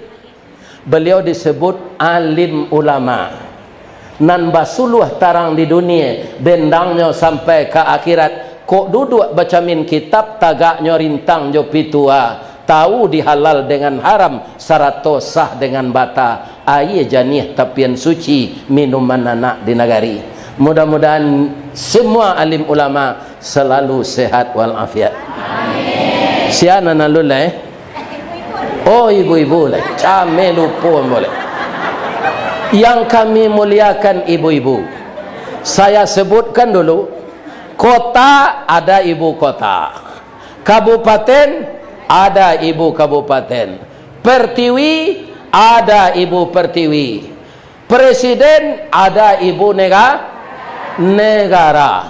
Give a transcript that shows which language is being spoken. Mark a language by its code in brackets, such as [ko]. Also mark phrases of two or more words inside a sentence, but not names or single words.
[id] Beliau disebut alim ulama. [min] Nan basuluh tarang di dunia, bendangnya sampai ke akhirat. Kok duduk bacamin kitab tagaknya rintang jo pitua, tahu dihalal dengan haram, sarato sah dengan bata. Aye janih tapian suci minuman anak di negari. [id] Mudah-mudahan semua alim ulama selalu sehat walafiat. [min] Amin. Siana nalulai. [id] Oh ibu-ibu lah, came lupa boleh. Yang kami muliakan ibu-ibu, saya sebutkan dulu Kota ada ibu kota, kabupaten ada ibu kabupaten, pertiwi ada ibu pertiwi, presiden ada ibu negara.